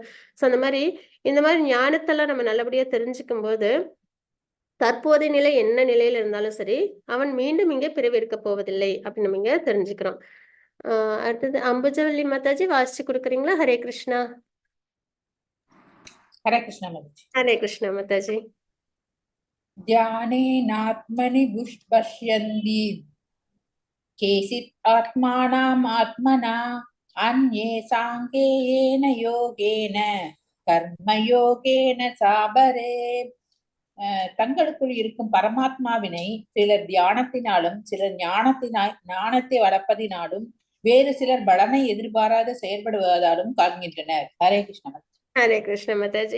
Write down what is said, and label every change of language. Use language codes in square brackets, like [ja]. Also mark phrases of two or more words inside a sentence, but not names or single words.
[ta] சோ அந்த மாதிரி இந்த மாதிரி ஞானத்தெல்லாம் நம்ம நல்லபடியா தெரிஞ்சுக்கும் போது தற்போதைய நிலை என்ன நிலையில இருந்தாலும் சரி, அவன் மீண்டும் இங்கே பிறவி எடுக்க போவதில்லை அப்படின்னு நம்ம இங்க தெரிஞ்சுக்கிறோம். அடுத்தது அம்புஜவல்லி மாதாஜி வாசிச்சு கொடுக்குறீங்களா? ஹரே கிருஷ்ணா. ஹரே கிருஷ்ணா மாதாஜி. ஹரே கிருஷ்ணா மாதாஜி. [sa] ध्यानेनात्मनि पश्यन्ति केचित् आत्मानाम् आत्मना अन्ये साङ्ख्येन योगेन कर्मयोगेन चापरे. [ta] தங்களுக்குள் இருக்கும் பரமாத்மாவினை சிலர் தியானத்தினாலும் சிலர் ஞானத்தை வளர்ப்பதினாலும் வேறு சிலர் பலனை எதிர்பாராத செயல்படுவதாலும் காண்கின்றனர். ஹரே கிருஷ்ணா. ஹரே கிருஷ்ண மாதாஜி.